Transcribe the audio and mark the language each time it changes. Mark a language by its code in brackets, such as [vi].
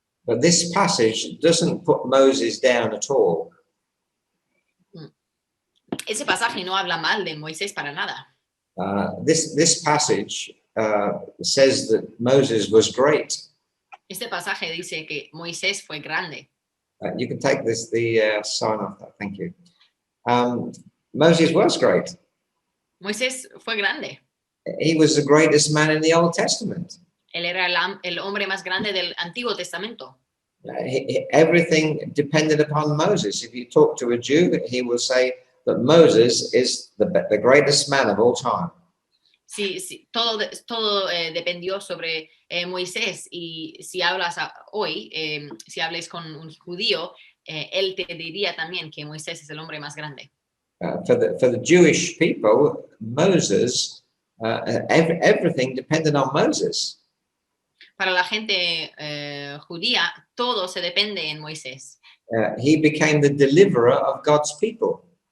[en] But this passage doesn't put Moses down at all. [es] Ese pasaje no habla mal de Moisés para nada. [en] This passage says that Moses was great. [es] Este pasaje dice que Moisés fue grande. [en] You can take the sign off that. Thank you. Moses was great. [es] Moisés fue grande. [en] He was the greatest man in the Old Testament. [es] Él era el hombre más grande del Antiguo Testamento. [en] Everything depended upon Moses. If you talk to a Jew, he will say that Moses is the greatest man of all time. [es] Sí, todo dependió sobre Moisés, y si hablas hoy, si hables con un judío, él te diría también que Moisés es el hombre más grande. [en] For the Jewish people, Moses, everything depended on Moses. [es] Para la gente judía, todo se depende en Moisés. [en] He became the deliverer of God's people.